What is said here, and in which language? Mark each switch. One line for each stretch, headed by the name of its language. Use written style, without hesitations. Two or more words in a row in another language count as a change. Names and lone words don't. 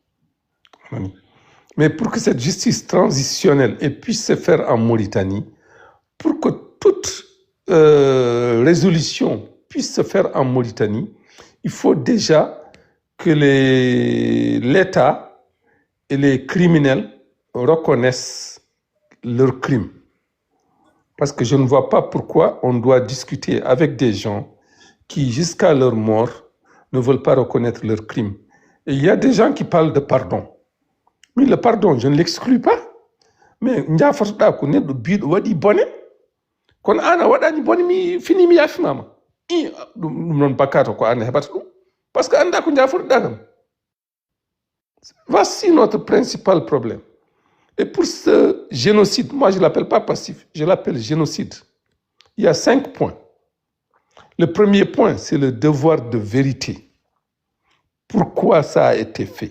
French: Mais pour que cette justice transitionnelle puisse se faire en Mauritanie, pour que toute résolution puisse se faire en Mauritanie, il faut déjà que l'État et les criminels reconnaissent leurs crimes. Parce que je ne vois pas pourquoi on doit discuter avec des gens qui, jusqu'à leur mort, ne veulent pas reconnaître leurs crimes. Et il y a des gens qui parlent de pardon. Mais le pardon, je ne l'exclus pas.
Fula: Mais kon ana waɗani boni mi fini mi yafimama ɗum noon bakkato ko an heɓata ɗum
French: par ce que
Fula: anda ko jafurɗa kam.
French: Voici notre principal problème. Et pour ce génocide, moi je ne l'appelle pas passif, je l'appelle génocide. Il y a 5 points. Le premier point, c'est le devoir de vérité. Pourquoi ça a été fait?